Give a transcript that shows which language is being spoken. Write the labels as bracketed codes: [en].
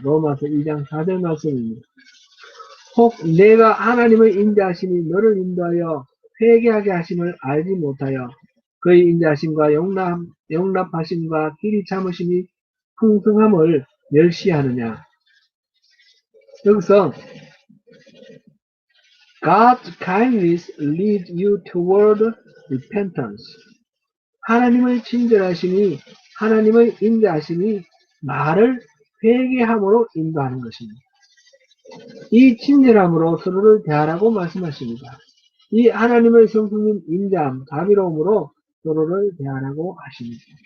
[ko] 로마서 2장 4절 말씀입니다. 혹 내가 하나님의 인자하심이 너를 인도하여 회개하게 하심을 알지 못하여 그의 인자하심과 용납하심과 길이 참으심이 풍성함을 멸시하느냐. 여기서 [en] God's kindness leads you toward repentance. [ko] 하나님의 친절하심이, 하나님의 인자하심이 나를 회개함으로 인도하는 것입니다. 이 친절함으로 서로를 대하라고 말씀하십니다. 이 하나님의 성품인 인자함, 자비로움으로 서로를 대하라고 하십니다.